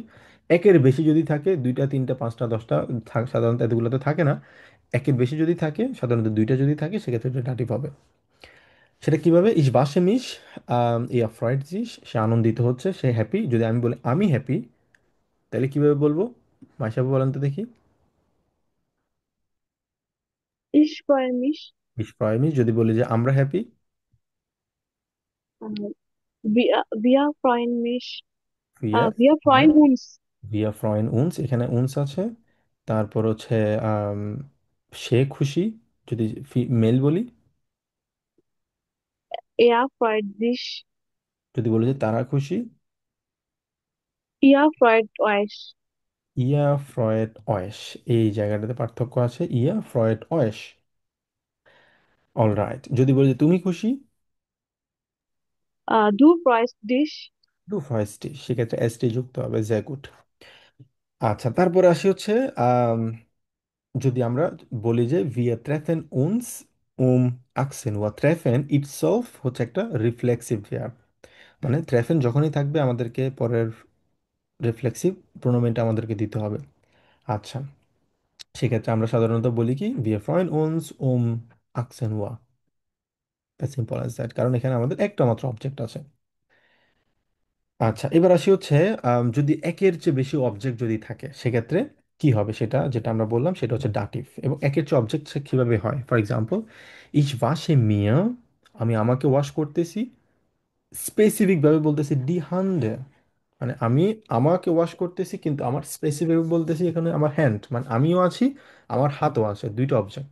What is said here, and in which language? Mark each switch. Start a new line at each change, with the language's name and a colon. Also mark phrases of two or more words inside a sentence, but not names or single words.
Bangla: একের বেশি যদি থাকে, দুইটা তিনটা পাঁচটা দশটা, সাধারণত এতগুলো তো থাকে না, একের বেশি যদি থাকে, সাধারণত দুইটা যদি থাকে, সেক্ষেত্রে এটা দাঁড়িয়ে পাবে। সেটা কিভাবে?
German: ich wasche mich, er freut sich,
Bangla: সে আনন্দিত হচ্ছে, সে হ্যাপি। যদি আমি বলি আমি হ্যাপি, তাহলে কিভাবে বলবো? মাইশাবু বলেন তো দেখি।
German: Ich freue mich. ich freue mich.
Bangla: যদি বলি যে আমরা হ্যাপি?
German: Äh, wir freuen mich. Wir Wir freuen freuen, uns. wir freuen uns,
Bangla: এখানে uns আছে। তারপর হচ্ছে আম, সে খুশি, যদি মেল বলি।
German: Er freut sich.
Bangla: যদি বলি যে তারা খুশি।
German: Ihr freut euch. ihr freut euch,
Bangla: এই জায়গাটাতে পার্থক্য আছে,
German: ihr freut euch.
Bangla: অলরাইট, যদি বলি যে তুমি খুশি।
German: Du freust dich. du freust,
Bangla: সেক্ষেত্রে এসটি যুক্ত হবে, যে গুড। আচ্ছা, তারপরে আসি হচ্ছে আম, যদি আমরা বলি যে
German: wir treffen uns um 18 Uhr,
Bangla: treffen itself হচ্ছে একটা
English: reflexive verb.
Bangla: মানে ট্রেফেন যখনই থাকবে আমাদেরকে পরের রিফ্লেক্সিভ প্রোনোমেনটা আমাদেরকে দিতে হবে। আচ্ছা, সেক্ষেত্রে আমরা সাধারণত বলি কি
German: wir freuen uns um 18 Uhr,
English: as simple as that,
Bangla: কারণ এখানে আমাদের একটা মাত্র অবজেক্ট আছে। আচ্ছা, এবার আসি হচ্ছে যদি একের চেয়ে বেশি অবজেক্ট যদি থাকে সেক্ষেত্রে কি হবে, সেটা যেটা আমরা বললাম সেটা হচ্ছে ডাটিভ। এবং একের চেয়ে অবজেক্ট কিভাবে হয়?
English: for example,
German: ich wasche mir,
Bangla: আমি আমাকে ওয়াশ করতেছি, স্পেসিফিক ভাবে বলতেছি
German: die Hände,
Bangla: মানে আমি আমাকে ওয়াশ করতেছি কিন্তু আমার স্পেসিফিক বলতেছি এখানে আমার হ্যান্ড, মানে আমিও আছি, আমার হাতও আছে, দুইটা অবজেক্ট।